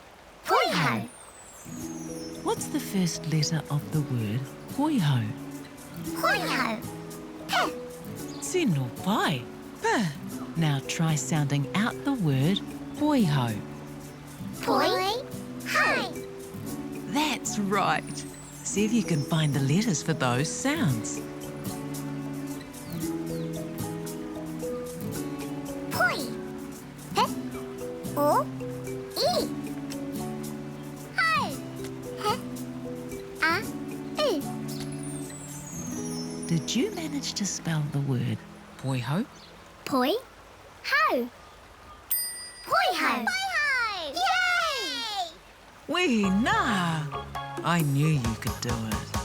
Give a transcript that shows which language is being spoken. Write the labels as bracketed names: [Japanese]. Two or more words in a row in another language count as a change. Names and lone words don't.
[English] Poihau. What's the first letter of the word Poihau? Poihau. P. [Māori] Sino pai. [English] P. Now try sounding out the word Poihau. Poi. Hai. That's right. See if you can find the letters for those sounds. Poi. P. O. E. Hai. H. A. U. Did you manage to spell the word Poihau? Poi. Hau. Poihau. Poihau. Yay! Wee nah. I knew you could do it.